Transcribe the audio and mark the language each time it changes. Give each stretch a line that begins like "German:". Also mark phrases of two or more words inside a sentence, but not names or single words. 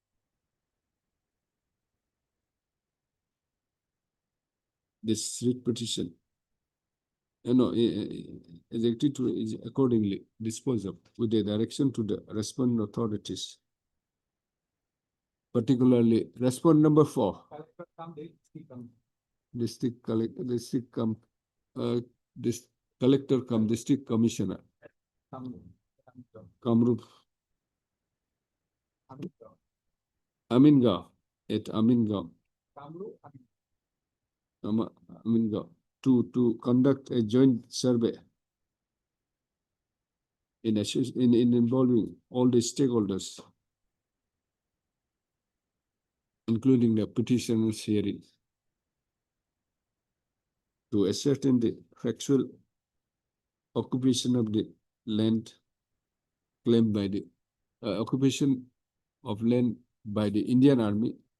English: This writ petition, is agreed to is accordingly disposed of with the direction to the responding authorities. Particularly, respond number 4. District collector come district commissioner. Kamrup. Amingaon at Amingaon. Amingaon to conduct a joint survey in involving all the stakeholders, including the petitioners hearing, to ascertain the factual occupation of the land claimed by the occupation of land by the Indian Army,